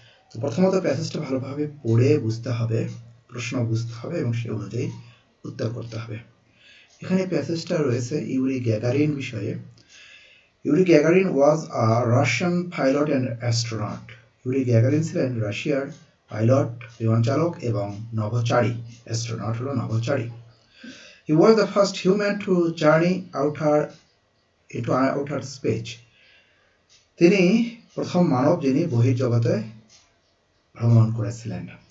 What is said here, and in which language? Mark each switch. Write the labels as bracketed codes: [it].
[bn] তো প্রথমত প্যাসেজটা ভালোভাবে পড়ে বুঝতে হবে, প্রশ্ন বুঝতে হবে এবং সে অনুযায়ী উত্তর করতে হবে। এখানে প্যাসেজটা রয়েছে ইউরি গ্যাগারিন বিষয়ে। [en] Yuri Gagarin was a Russian pilot and astronaut. [bn] Yuri Gagarin ছিলেন রাশিয়ার পাইলট, বিমান চালক এবং নভোচারী। অ্যাস্ট্রোনট হলো নভোচারী। [en] He was the first human to journey into outer space. [bn] তিনি প্রথম মানব যিনি বহির্জগতে ভ্রমণ করেছিলেন।